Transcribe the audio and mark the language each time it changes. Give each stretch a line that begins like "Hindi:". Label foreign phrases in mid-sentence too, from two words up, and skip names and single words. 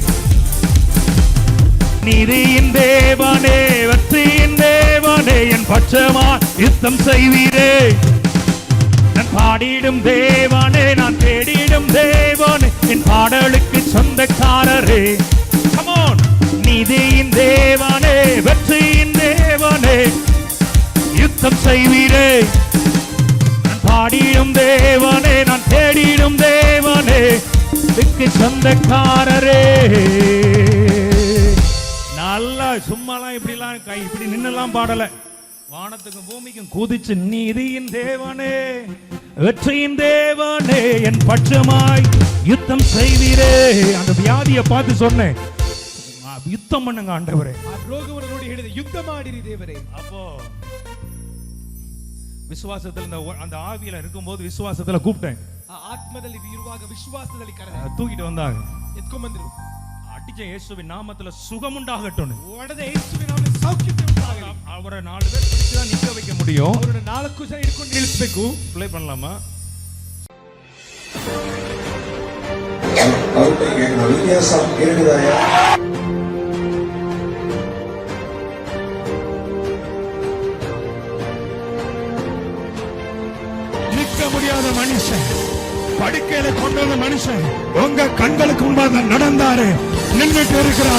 Tamil: நீதியின் தேவனே வெற்றியின் தேவனே என் பட்சமா யுத்தம் செய்வீரே. நான் பாடிடும் தேவனே நான் தேடிடும் தேவனே என் பாடலுக்கு சொந்தக்காரரே.
English: Come on.
Tamil: நீதியின் தேவனே வெற்றியின் தேவனே யுத்தம் செய்வீரே. நான் பாடிடும் அன்புக்கு சொந்தக்காரரே. நல்லா சும்மாலாம் இப்படிலாம் கை இப்படி நின்னெல்லாம் பாடல. வானத்துக்கும் பூமிக்கும் குதிச்சு நீதியின் தேவனே, வெற்றியின் தேவனே, என் பட்சமாய் யுத்தம் செய்வீரே. அந்த வியாதியை பார்த்து சொன்னேன், யுத்தம் பண்ணுங்க ஆண்டவரே.
Kannada: ಆ ರೋಗವನ್ನು ನೋಡಿ ಹೇಳಿದೆ ಯುದ್ಧ ಮಾಡಿರಿ ದೇವರೇ.
Tamil: அப்போ விசுவாசத்துல அந்த ஆவியில இருக்கும்போது விசுவாசத்துல கூப்பிட்டேன்.
Kannada: ಆ ಆತ್ಮದಲ್ಲಿ ಇರುವಾಗ ವಿಶ್ವಾಸದಲ್ಲಿ ಕರೆದೆ,
Tamil: தூக்கிட்டு வந்தாங்க.
Kannada: ಎತ್ಕೊಂಡ್ ಬಂದ್ರು.
Tamil: அடிச்ச இயேசுவின் நாமத்துல சுகம் உண்டாகட்டும்.
Kannada: ಒಡೆದ ಯೇಸುವಿನ ನಾಮದಲ್ಲಿ ಸೌಖ್ಯತೆ ಉಂಟಾಗಲಿ.
Tamil: அவரை 4 பேர் பிடிச்சு தான் நிக்க வைக்க முடியும்.
Kannada: ಅವರನ್ನು 4 ಜನ ಹಿಡ್ಕೊಂಡು ನಿಲ್ಲಿಸಬೇಕು.
Tamil: ப்ளே பண்ணலாமா? அவருக்கு வித்தியாசம் கேட்குதாயா? நிற்க முடியாத மனுஷன், படுக்கையில கொண்டு வந்த மனுஷன் உங்க கண்களுக்கு முன்பாக நடந்தாரு, நின்றுட்டு இருக்கிறாரு.